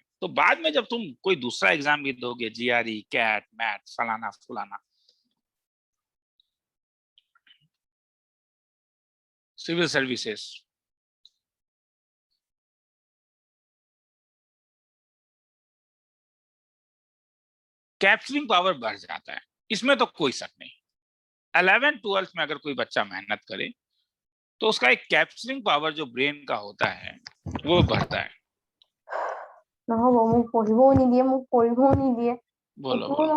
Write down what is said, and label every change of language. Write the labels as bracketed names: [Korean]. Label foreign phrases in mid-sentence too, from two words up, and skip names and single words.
[Hindi] तो बाद में जब तुम कोई दूसरा एग्जाम भी दोगे, जीआरई, कैट, मैथ, फलाना फुलाना, [English] civil services, capturing power [Hindi] बढ़ जाता है। इसमें तो कोई शक नहीं। 11 12 में अगर कोई बच्चा मेहनत करे तो उसका एक [English] capturing power [Hindi] जो ब्रेन का होता है वो बढ़ता है। [Assamese] নহ'ব মোক পঢ়িবও নিদিয়ে মোক পঢ়িবও নিদিয়ে [Hindi] बोलो [Assamese] একোও [Hindi] बोलो।